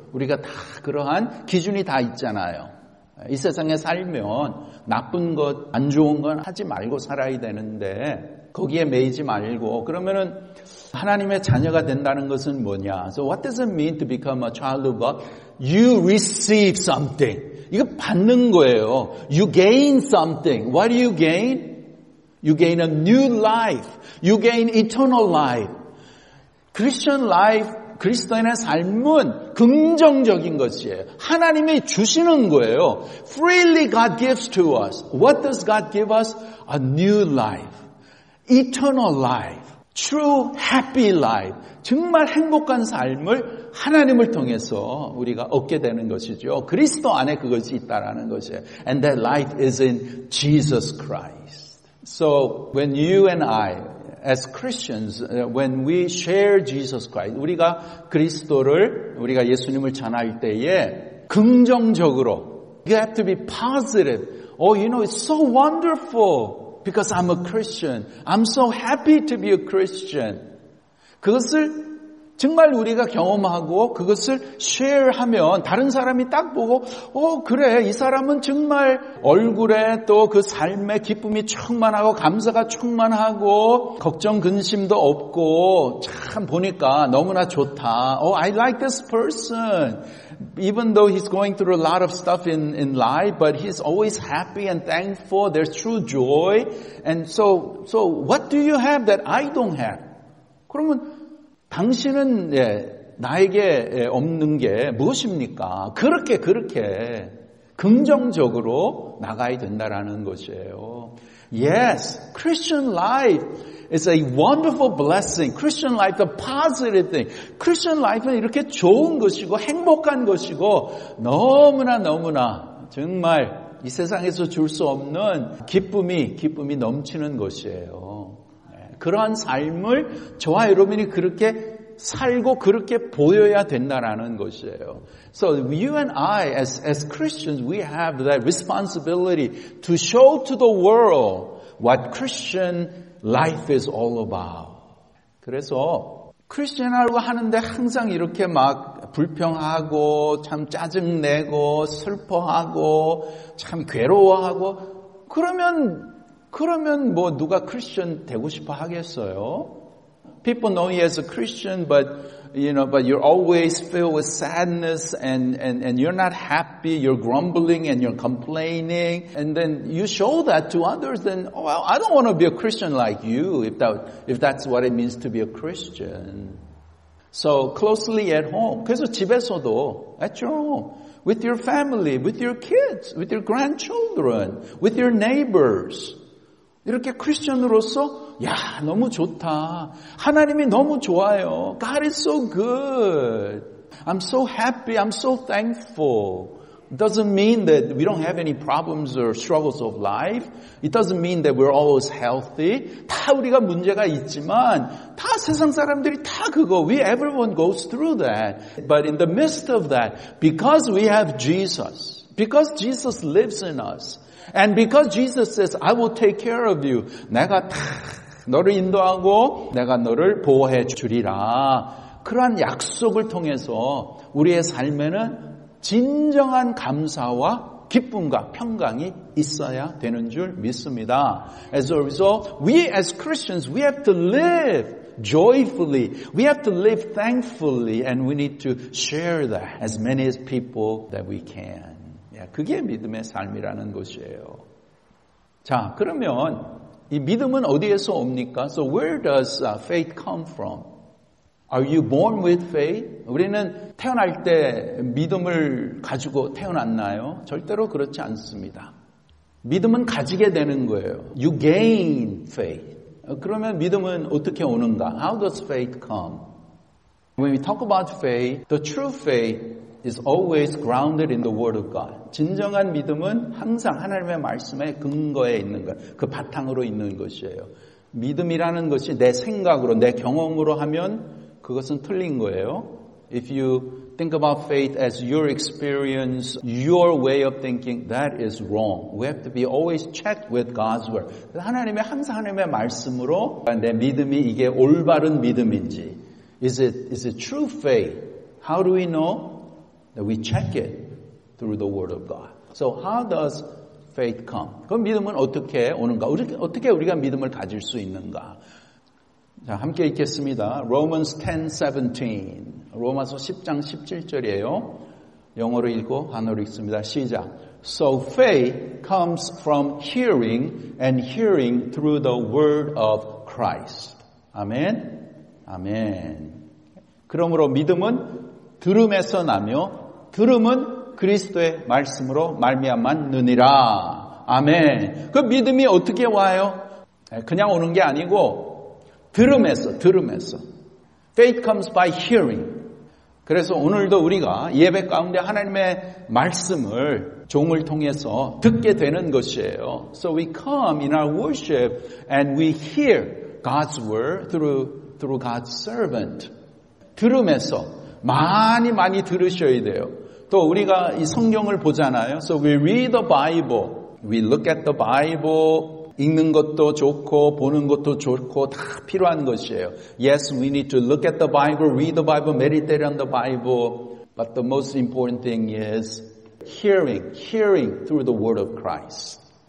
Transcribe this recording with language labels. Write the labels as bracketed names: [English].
[Korean] 우리가 다 그러한 기준이 다 있잖아요. 이 세상에 살면 나쁜 것, 안 좋은 건 하지 말고 살아야 되는데 거기에 매이지 말고 그러면은 하나님의 자녀가 된다는 것은 뭐냐? [English] So what does it mean to become a child of God? You receive something. [Korean] 이거 받는 거예요. [English] You gain something. What do you gain? You gain a new life. You gain eternal life. Christian life, [Korean] 그리스도인의 삶은 긍정적인 것이에요. 하나님이 주시는 거예요. [English] Freely God gives to us. What does God give us? A new life. Eternal life. True happy life. [Korean] 정말 행복한 삶을 하나님을 통해서 우리가 얻게 되는 것이죠. 그리스도 안에 그것이 있다라는 것이에요. [English] And that life is in Jesus Christ. So when you and I as Christians, when we share Jesus Christ, [Korean] 우리가 예수님을 전할 때에 긍정적으로, [English] you have to be positive. Oh, you know, it's so wonderful because I'm a Christian. I'm so happy to be a Christian. [Korean] 그것을 정말 우리가 경험하고 그것을 쉐어하면 다른 사람이 딱 보고 그래 이 사람은 정말 얼굴에 또 그 삶의 기쁨이 충만하고 감사가 충만하고 걱정 근심도 없고 참 보니까 너무나 좋다. [English] I like this person. Even though he's going through a lot of stuff in life, but he's always happy and thankful. There's true joy. And so what do you have that I don't have? [Korean] 그러면 당신은 나에게 없는 게 무엇입니까? 그렇게 긍정적으로 나가야 된다라는 것이에요. [English] Yes, Christian life is a wonderful blessing. Christian life, the positive thing. [Korean] Christian life는 이렇게 좋은 것이고 행복한 것이고 너무나 정말 이 세상에서 줄 수 없는 기쁨이 넘치는 것이에요. 그러한 삶을 저와 여러분이 그렇게 살고 그렇게 보여야 된다라는 것이에요. [English] So you and I as Christians, we have that responsibility to show to the world what Christian life is all about. [Korean] 그래서 크리스천이라고 하는데 항상 이렇게 막 불평하고 참 짜증내고 슬퍼하고 참 괴로워하고 그러면 뭐 누가 크리스천 되고 싶어 하겠어요? [English] People know you as a Christian, but you're always filled with sadness and you're not happy, you're grumbling and you're complaining, and then you show that to others, then, well, I don't want to be a Christian like you, if that's what it means to be a Christian. So closely at home. [Korean] 그래서 집에서도, [English] at your home, with your family, with your kids, with your grandchildren, with your neighbors. [Korean] 이렇게 크리스천으로서 너무 좋다. 하나님이 너무 좋아요. [English] God is so good. I'm so happy. I'm so thankful. It doesn't mean that we don't have any problems or struggles of life. It doesn't mean that we're always healthy. [Korean] 다 우리가 문제가 있지만 다 세상 사람들이 다 그거. [English] Everyone goes through that. But in the midst of that, because we have Jesus, because Jesus lives in us, and because Jesus says, I will take care of you. [Korean] 내가 다 너를 인도하고 내가 너를 보호해 주리라. 그러한 약속을 통해서 우리의 삶에는 진정한 감사와 기쁨과 평강이 있어야 되는 줄 믿습니다. [English] As a result, we as Christians, we have to live joyfully. We have to live thankfully, and we need to share that as many as people that we can. [Korean] 그게 믿음의 삶이라는 것이에요. 자, 그러면 이 믿음은 어디에서 옵니까? [English] So where does faith come from? Are you born with faith? [Korean] 우리는 태어날 때 믿음을 가지고 태어났나요? 절대로 그렇지 않습니다. 믿음은 가지게 되는 거예요. [English] You gain faith. [Korean] 그러면 믿음은 어떻게 오는가? [English] How does faith come? When we talk about faith, the true faith is always grounded in the Word of God. [Korean] 진정한 믿음은 항상 하나님의 말씀에 근거해 있는 것, 그 바탕으로 있는 것이에요. 믿음이라는 것이 내 생각으로, 내 경험으로 하면 그것은 틀린 거예요. [English] If you think about faith as your experience, your way of thinking, that is wrong. We have to be always checked with God's Word. [Korean] 항상 하나님의 말씀으로 내 믿음이 이게 올바른 믿음인지, [English] is it true faith? How do we know? That we check it through the Word of God. So how does faith come? [Korean] 그럼 믿음은 어떻게 오는가? 어떻게 우리가 믿음을 가질 수 있는가? 자, 함께 읽겠습니다. Romans 10:17. 로마서 10장 17절이에요. 영어로 읽고 한어로 읽습니다. 시작. [English] So faith comes from hearing and hearing through the word of Christ. [Korean] 아멘. 아멘. 그러므로 믿음은 들음에서 나며 들음은 그리스도의 말씀으로 말미암았느니라. 아멘. 그 믿음이 어떻게 와요? 그냥 오는 게 아니고 들음에서. [English] Faith comes by hearing. [Korean] 그래서 오늘도 우리가 예배 가운데 하나님의 말씀을 종을 통해서 듣게 되는 것이에요. [English] So we come in our worship and we hear God's word through God's servant. [Korean] 들음에서 많이 들으셔야 돼요. 또 우리가 이 성경을 보잖아요. [English] So we read the Bible. We look at the Bible. [Korean] 읽는 것도 좋고 보는 것도 좋고 다 필요한 것이에요. [English] Yes, we need to look at the Bible, read the Bible, meditate on the Bible. But the most important thing is hearing through the word of Christ.